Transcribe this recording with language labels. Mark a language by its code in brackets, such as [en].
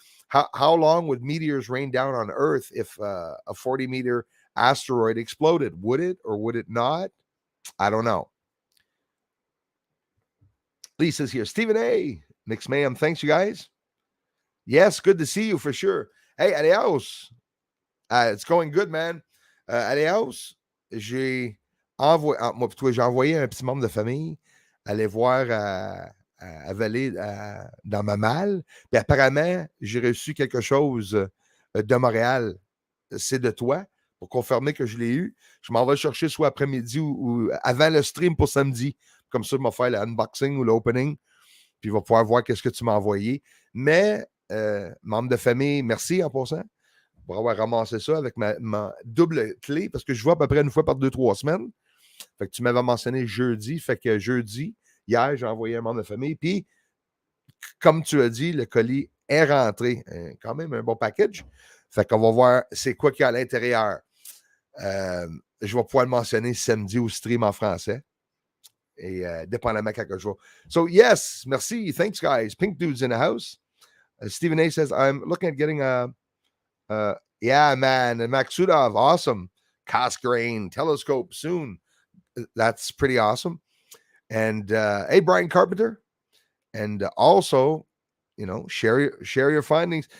[en] How long would meteors rain down on Earth if a 40-meter asteroid exploded? Would it or would it not? I don't know. Lisa's here. Stephen A. Nix Mayhem. Thanks, you guys. Yes, good to see you for sure. Hey, adios. It's going good, man. Adios. [fr] J'ai envoyé, moi, toi, j'ai envoyé un petit membre de famille aller voir à Vallée dans ma malle. Puis apparemment, j'ai reçu quelque chose de Montréal. C'est de toi, pour confirmer que je l'ai eu. Je m'en vais chercher soit après-midi ou avant le stream pour samedi. Comme ça, je vais faire l'unboxing ou l'opening. Puis il va pouvoir voir qu'est-ce que tu m'as envoyé. Mais, membre de famille, merci en passant pour avoir ramassé ça avec ma double clé, parce que je vois à peu près une fois par 2-3 semaines. Fait que tu m'avais mentionné jeudi. Fait que jeudi, hier, j'ai envoyé un membre de famille. Puis, comme tu as dit, le colis est rentré. Quand même un bon package. Fait qu'on va voir c'est quoi qu'il y a à l'intérieur. Je vais pouvoir le mentionner samedi au stream en français. Et dépendamment quand je vais. [en] So, yes, merci. Thanks, guys. Pink Dude's in the house. Stephen A says, I'm looking at getting yeah, man. And Maksudov, awesome. Cosgrain telescope soon. That's pretty awesome. And hey, Brian Carpenter. And also, share your findings.